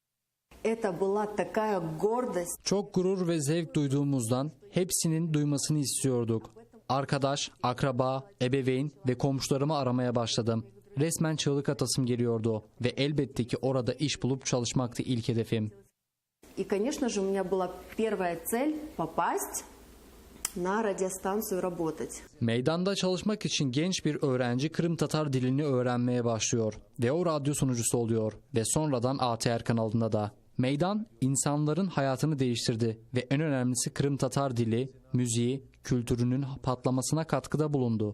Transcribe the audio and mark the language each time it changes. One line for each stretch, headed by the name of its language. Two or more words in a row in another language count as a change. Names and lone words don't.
Turkish: Çok gurur ve zevk duyduğumuzdan hepsinin duymasını istiyorduk. Arkadaş, akraba, ebeveyn ve komşularımı aramaya başladım. Resmen çığlık atasım geliyordu ve elbette ki orada iş bulup çalışmaktı ilk hedefim.
Russian: И, конечно же, у меня была первая цель попасть на радиостанцию работать.
Turkish: Meydanda çalışmak için genç bir öğrenci Kırım Tatar dilini öğrenmeye başlıyor ve o radyo sunucusu oluyor ve sonradan ATR kanalında da. Meydan insanların hayatını değiştirdi ve en önemlisi Kırım Tatar dili, müziği, kültürünün patlamasına katkıda bulundu.